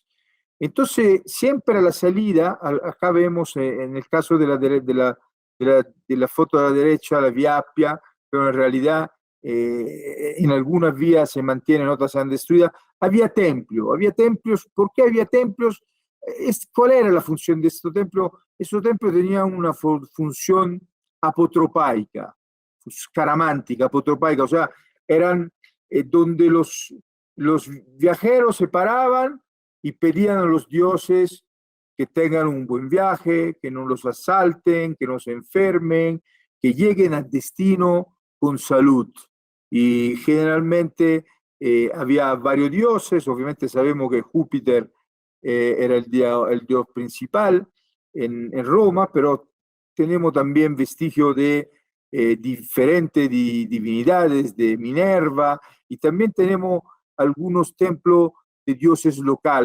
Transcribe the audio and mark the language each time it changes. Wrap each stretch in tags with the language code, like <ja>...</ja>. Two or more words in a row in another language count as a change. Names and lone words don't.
<es>Entonces, siempre a la salida, acá vemos en el caso de la foto de la derecha, la vía Appia, pero en realidad en algunas vías se mantienen, otras se han destruido. Había templos. ¿Por qué había templos? ¿Cuál era la función de estos templos? Estos templos tenían una función apotropaica, caramántica, apotropaica, o sea, eran donde los viajeros se paraban y pedían a los dioses que tengan un buen viaje, que no los asalten, que no se enfermen, que lleguen al destino con salud. Y generalmente había varios dioses, obviamente sabemos que Júpiter era el dios principal en Roma, pero tenemos también vestigios de diferentes divinidades, de Minerva, y también tenemos algunos templos de dioses locales.</es>